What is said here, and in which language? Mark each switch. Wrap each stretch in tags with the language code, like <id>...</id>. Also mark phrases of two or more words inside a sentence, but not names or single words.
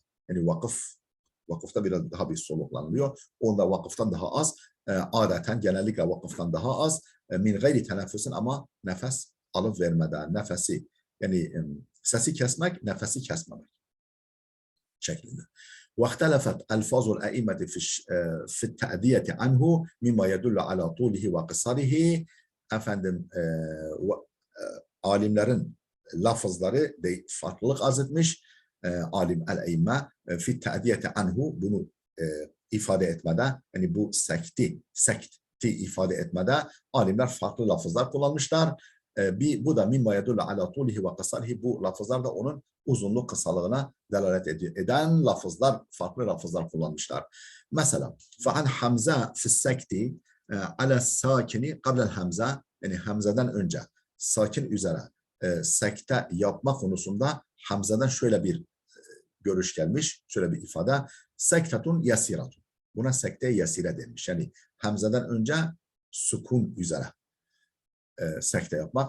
<tr>Yani vakıfta biraz daha bir soluklanılıyor. Onda vakıftan daha az. Adeten genellikle vakıftan daha az.</tr> <ar>من غير تنفس</ar> <tr>ama nefes alıp vermeden nefesi yani sesi kesmek nefesi kesmemek şeklinde.</tr> <ar>واختلفت ألفاظ الأئمة في التأدية عنه مما يدل على طوله وقصره.</ar> <tr>Efendim alimlerin lafızları de farklılık arz etmiş.</tr> <ar>ألفاظ الأئمة في التأدية عنه</ar> <tr>bunu ifade etmede yani bu sekti ifade etmede alimler farklı lafızlar kullanmışlar. Bu da</tr> <ar>مما يدل على طوله وقصره</ar> <tr>bu lafızlar da onun uzunluk kısalığına delalet eden lafızlar, farklı lafızlar kullanmışlar. Mesela</tr> <ar>فَعَنْ حَمْزَةِ فِي السَّكْتِ عَلَى السَّاكِنِ قَبْلَ الْحَمْزَةِ</ar> <tr>yani Hamza'dan önce sakin üzere sekte yapma konusunda Hamza'dan şöyle bir görüş gelmiş, şöyle bir ifade.</tr> <ar>سكتة يسيرة.</ar> <tr>Buna sekte yasire demiş. Yani Hamza'dan önce sukun üzere sekte yapmak.</tr>